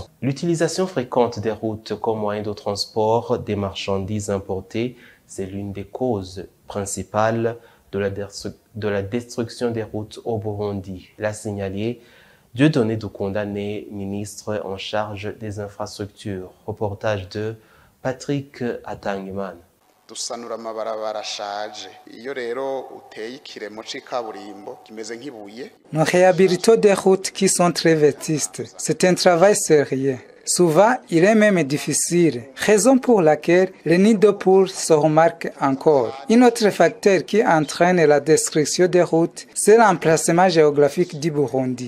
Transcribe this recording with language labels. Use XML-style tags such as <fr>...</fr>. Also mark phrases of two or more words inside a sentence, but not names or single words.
<fr>L'utilisation fréquente des routes comme moyen de transport des marchandises importées, c'est l'une des causes principales de la destruction des routes au Burundi, l'a signalé Dieudonné Doukondané, ministre en charge des infrastructures. Reportage de Patrick Atangimana.</fr> <rn>dusanura amabarabara ashaje iyo rero uteye ikiremo c'ikaburimbo kimeze nk'ibuye.</rn> <fr>Nous réhabilitons des routes qui sont très vétustes. C'est un travail sérieux. Souvent, il est même difficile, raison pour laquelle le nid de poule se remarque encore. Un autre facteur qui entraîne la destruction des routes, c'est l'emplacement géographique du Burundi.</fr>